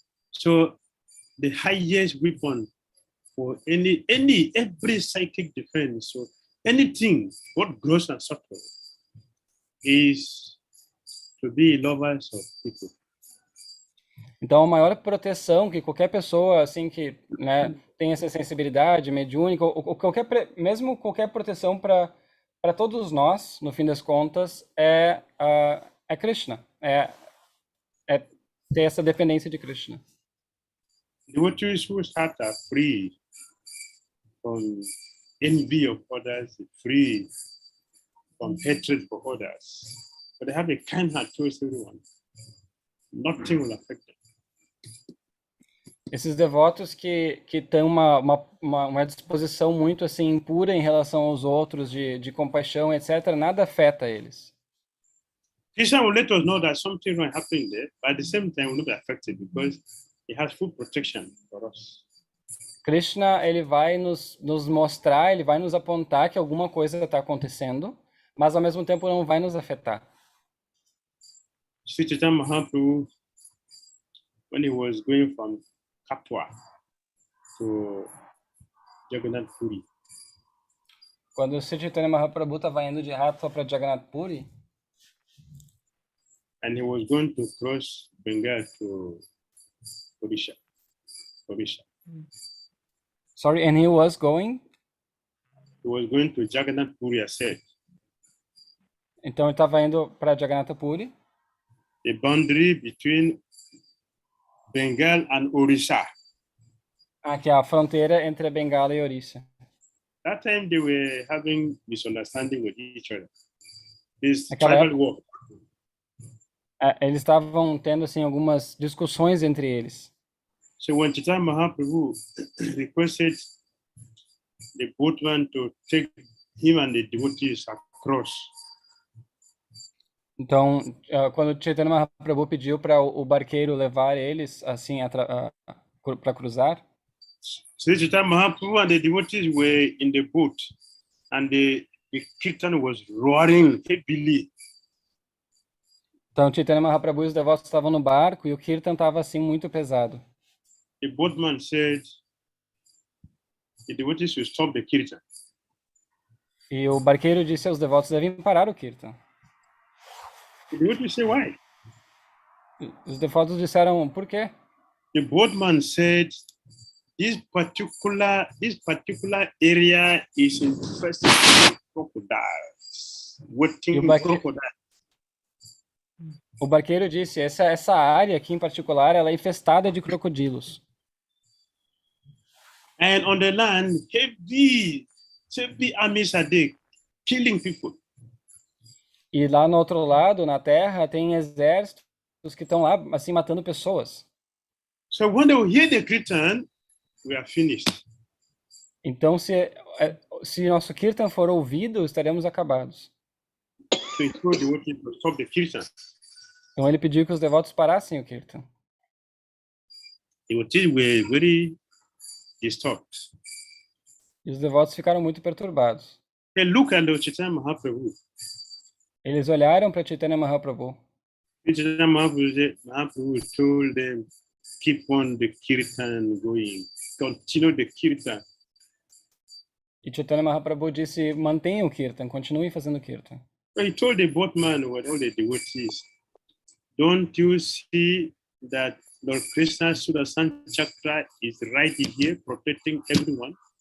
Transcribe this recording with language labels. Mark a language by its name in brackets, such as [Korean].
[English] So the highest weapon for every psychic defense, so anything, what gross and subtle, is to be lovers of people. [Portuguese] Então, a maior proteção que qualquer pessoa, assim, que, né, tem essa sensibilidade mediúnica, ou mesmo qualquer proteção para todos nós, no fim das contas, é Krishna, é ter essa dependência de Krishna. [English] Devotees whose hearts are free from envy of others, free from hatred for others, but they have a kind heart towards everyone. Nothing will affect them. [Portuguese] Esses devotos que têm uma disposição muito assim pura em relação aos outros, de compaixão, etc., nada afeta eles. [English] Krishna will let us know that something is happening there, but at the same time will not be affected because he has full protection for us. [Portuguese] Krishna, ele vai nos mostrar, ele vai nos apontar que alguma coisa está acontecendo, mas ao mesmo tempo não vai nos afetar. [English] Sri Chaitanya Mahaprabhu, when he was going from Kapwa to Jagannath Puri, [Portuguese] quando o Sri Chaitanya Mahaprabhu estava indo de Hatha para Jagannath Puri, [English] and he was going to cross Bengal to Odisha. Sorry, and he was going? He was going to Jagannath Puri, I said. [Portuguese] Então ele estava indo para Jagannath Puri. [English] The boundary between Bengal and Orissa. [Portuguese] Que é a fronteira entre Bengala e Orissa. [English] That time they were having misunderstanding with each other. This tribal war. [Portuguese] Eles estavam tendo assim algumas discussões entre eles. [English] So when Chaitanya Mahaprabhu requested the boatman to take him and the devotees across. [Portuguese] Então, quando Chaitanya Mahaprabhu pediu para o barqueiro levar eles assim para cruzar, [English] so Chaitanya Mahaprabhu and the devotees were in the boat, and the kirtan was roaring heavily. [Portuguese] Então, Chaitanya Mahaprabhu e os devotos estavam no barco e o kirtan estava assim muito pesado. [English] The boatman said, the devotees should stop the kirtan. [Portuguese] E o barqueiro disse aos devotos devem parar o kirtan. [English] The devotees say why? [Portuguese] Os devotos disseram por quê? [English] The boatman said, this particular area is infested with crocodiles, waiting crocodiles. [Portuguese] O barqueiro disse, essa área aqui em particular, ela é infestada de crocodilos. [English] And on the land, heavy armies are there, killing people. [Portuguese] E lá no outro lado, na terra, tem exércitos que estão lá, assim, matando pessoas. [English] So when they hear the kirtan, we are finished. [Portuguese] Então, se nosso kirtan for ouvido, estaremos acabados. [English] So he told the devotees to stop the kirtan. [Portuguese] Então ele pediu que os devotos parassem o Kirtan. [English] The devotees were very disturbed. [Portuguese] E os devotos ficaram muito perturbados. [English] They look at the Chaitanya Mahaprabhu. [Portuguese] Eles olharam para Chaitanya Mahaprabhu. [English] Chaitanya Mahaprabhu told them, keep on the kirtan going. Continue the kirtan. [Portuguese] E Chaitanya Mahaprabhu disse, mantenham o Kirtan, continuem fazendo Kirtan. [English] So he told the boatman with all the devotees, don't you see that Lord Krishna Sudarshan Chakra is right here protecting everyone?